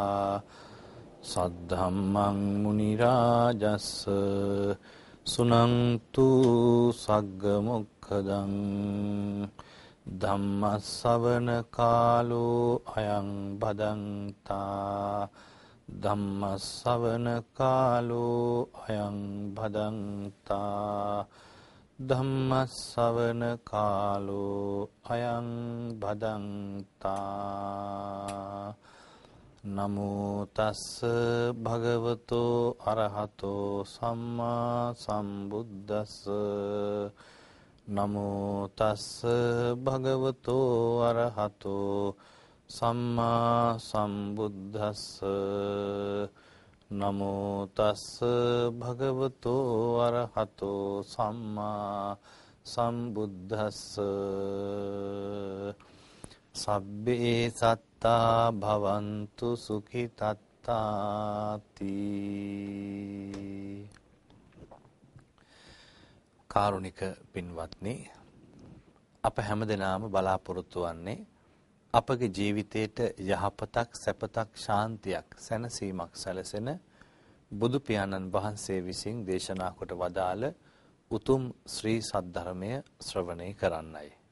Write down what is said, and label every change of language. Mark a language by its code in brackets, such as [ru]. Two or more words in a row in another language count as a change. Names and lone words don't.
[pi] सद्धम्मं मुनिराजस्स सुनन्तु सग्गमुखदं धम्मश्रवण कालो अयं भदन्ता धम्मश्रवण कालो अयं भदन्ता ධම්මස්සවන කාලෝ අයං භදන්තා නමෝ තස්ස භගවතෝ අරහතෝ සම්මා සම්බුද්දස්ස නමෝ තස්ස භගවතෝ අරහතෝ සම්මා සම්බුද්දස්ස නමෝ තස්ස භගවතෝ අරහතෝ සම්මා සම්බුද්දස්ස සබ්බේ සත්තා භවන්තු සුඛිතත්තාති. [si] කාරුණික පින්වත්නි, අප හැමදෙනාම බලාපොරොත්තු වන්නේ අපගේ ජීවිතයට යහපතක්, සැපතක්, ශාන්තියක්, සැනසීමක් සැලසෙන බුදු පියාණන් වහන්සේ විසින් දේශනා කොට වදාළ උතුම් ශ්‍රී සද්ධර්මය ශ්‍රවණය කරන්නයි.